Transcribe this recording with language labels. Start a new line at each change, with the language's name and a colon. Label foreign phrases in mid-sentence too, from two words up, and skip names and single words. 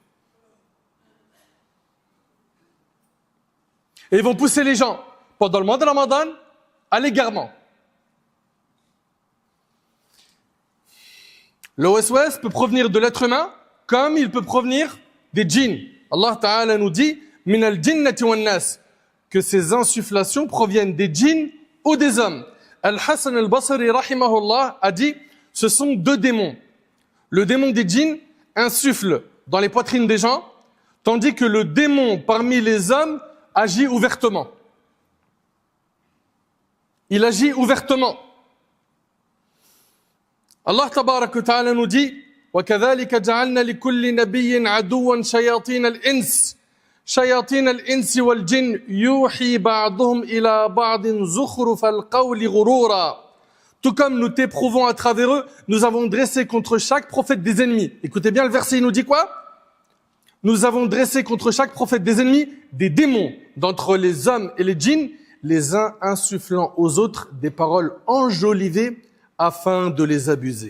French: Et ils vont pousser les gens, pendant le mois de Ramadan, à l'égarement. Le waswas peut provenir de l'être humain, comme il peut provenir des djinns.
Arabic: الله تعالى
French: nous dit:
Arabic: من الجنة والناس,
French: que ces insufflations proviennent des djinns ou des hommes. Al-Hasan al-Basri, rahimahullah, a dit: ce sont deux démons. Le démon des djinns insuffle dans les poitrines des gens, tandis que le démon parmi les hommes agit ouvertement. Il agit ouvertement.
Arabic: الله تبارك وتعالى
French: nous dit:
Arabic: وَكَذَلِكَ جَعَلْنَا لِكُلِّ نَبِيٍّ عَدُوًّا شَيَاطِينَ الْإِنسِ شَيَاطِينَ الْإِنسِ وَالْجِنِّ يُوحِي بَعْضُهُمْ إِلَى بَعْضٍ زُخْرُفَ الْقَوْلِ غُرُورًا.
French: Tout comme nous t'éprouvons à travers eux, nous avons dressé contre chaque prophète des ennemis. Écoutez bien le verset, il nous dit quoi? Nous avons dressé contre chaque prophète des ennemis des démons d'entre les hommes et les djinns, les uns insufflant aux autres des paroles enjolivées afin de les abuser.